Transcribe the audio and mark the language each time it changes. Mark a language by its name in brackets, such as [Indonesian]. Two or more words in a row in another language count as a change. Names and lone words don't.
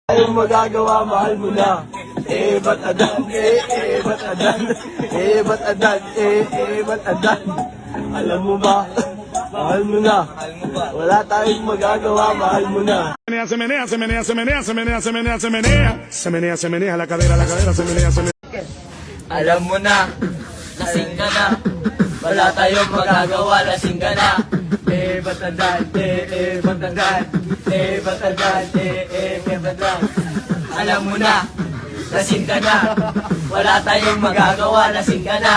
[Filipino] Ayaw magagawa, mahal mo na. Ba't adan? Ba't adan? Ba't adan? Ba't adan? Alam mo ba? Mahal mo na. Wala tayong magagawa, mahal mo na. [Spanish] Se menea, se menea, se menea, se menea, se menea, se menea. Se menea, se menea, la cadera, se menea, se menea. [Filipino] Alam mo na, lasing ka na. Wala tayong magagawa, lasing ka na. Ba't adan? Ba't adan? Ba't adan? Ba't adan? Alam mo na, lasing ka na. Wala tayong magagawa, lasing ka na.